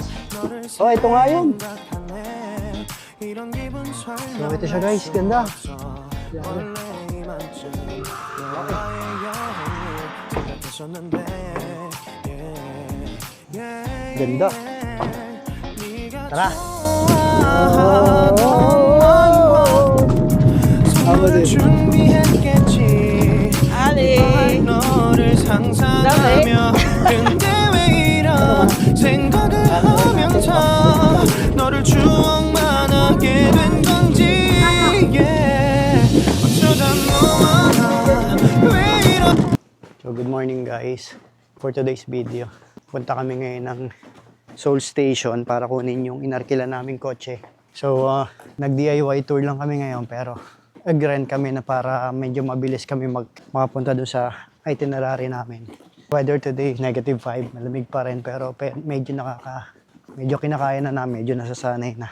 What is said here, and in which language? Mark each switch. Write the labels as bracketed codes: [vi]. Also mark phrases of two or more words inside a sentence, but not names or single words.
[tl] Oh, ito nga yun. So, ito siya guys. Ganda. Ganda. Tara. Ali. [ko] 근데 왜 이런 생각을 하면서 너를 추억만 하게 된 건지 어쩌다 너와 왜 이런. [en] So, good morning guys. For today's video, [tl] punta kami ngayon ng Seoul Station para kunin yung inarkila naming kotse. So, nag-DIY tour lang kami ngayon pero nag-rent kami na para medyo mabilis kami makapunta doon sa itinerary namin. [en] Weather today, [tl] -5, malamig pa rin pero medyo kinakaya na namin, medyo nasasanay na.